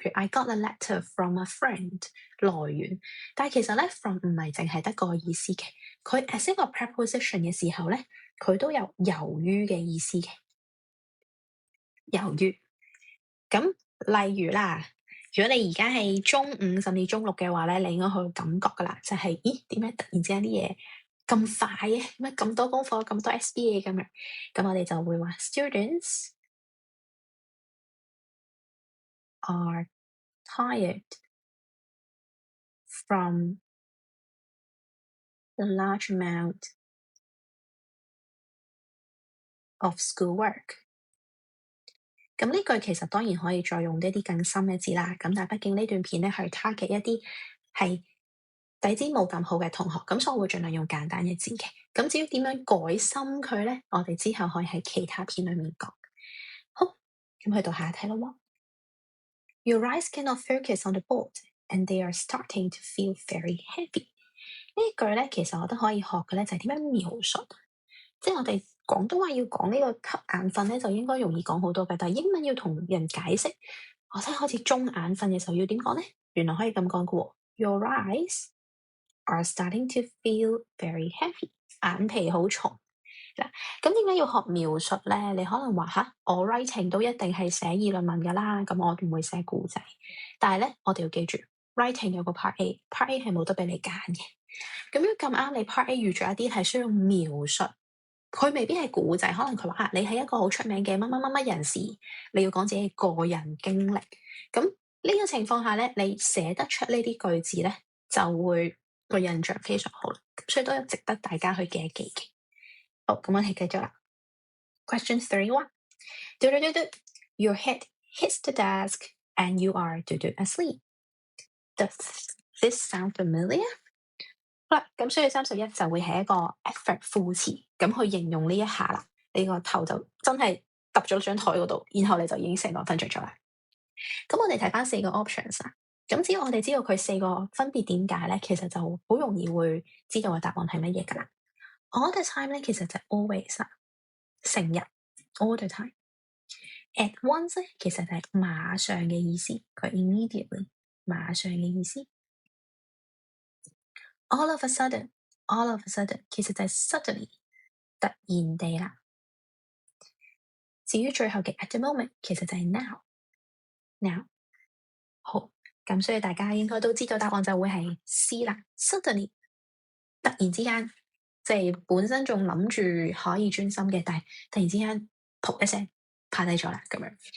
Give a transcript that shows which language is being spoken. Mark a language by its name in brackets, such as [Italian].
[Cantonese] 譬如 [English] I got a letter from a friend [Cantonese] 來源，但係其實咧 from 唔係淨係得個意思嘅，佢 as 一個 preposition 嘅時候咧，佢都有由於嘅意思嘅。由於咁，例如啦。如果你而家係中五甚至中六嘅話咧，你應該好有感覺噶啦，就係咦點解突然之間啲嘢咁快嘅？點解咁多功課、咁多 SBA 咁樣？咁我哋就會話 [English] Students are tired from the large amount of schoolwork。 [Cantonese] 咁呢句其實當然可以再用一啲更深嘅字啦。咁但係畢竟呢段片咧係 target 一啲係底子冇咁好嘅同學，咁所以我會盡量用簡單嘅字嘅。咁至於點樣改深佢咧，我哋之後可以喺其他片裏面講。好，咁去到下一題咯。 [English] Your eyes cannot focus on the board, and they are starting to feel very heavy。 [Cantonese] 呢一句咧，其實我都可以學嘅咧，就係點樣描述。即係我哋廣東話要講呢個瞌眼瞓咧，就應該容易講好多嘅。但係英文要同人解釋，我真係開始中眼瞓嘅時候要點講咧？原來可以咁講嘅喎。 [English] Your eyes are starting to feel very heavy， [Cantonese] 眼皮好重。嗱，咁點解要學描述咧？你可能話吓，我 writing 都一定係寫議論文㗎啦，咁我唔會寫故仔。但係咧，我哋要記住 writing 有個 part A，part A 係冇得俾你揀嘅。咁樣咁啱，你 part A 預咗一啲係需要描述。佢未必係故仔，可能佢話你係一個好出名嘅乜乜乜乜人士，你要講自己個人經歷。咁呢個情況下咧，你寫得出呢啲句子咧，就會個印象非常好啦。所以都有值得大家去記一記嘅。好，咁我哋繼續啦。 [English] Question 31. Your head hits the desk and you are asleep. Does this sound familiar? [Cantonese] 好啦，咁所以31就會係一個 effort 副詞，咁去形容呢一下啦。你個頭就真係揼咗張台嗰度，然後你就已經成個瞓着咗啦。咁我哋睇翻4個 options 啦。咁只要我哋知道佢4個分別點解咧，其實就好容易會知道個答案係乜嘢噶啦。 All the time 咧，其實就係 always 啦，成日 all the time。 At once 咧，其實就係馬上嘅意思，佢 immediately 馬上嘅意思。 All of a sudden 其實就係 suddenly 突然地啦。至於最後嘅 at the moment 其實就係 now。好，咁所以大家應該都知道答案就會係 C 啦。 Suddenly 突然之間，即係本身仲諗住可以專心嘅，但係突然之間噗一聲趴低咗啦咁樣。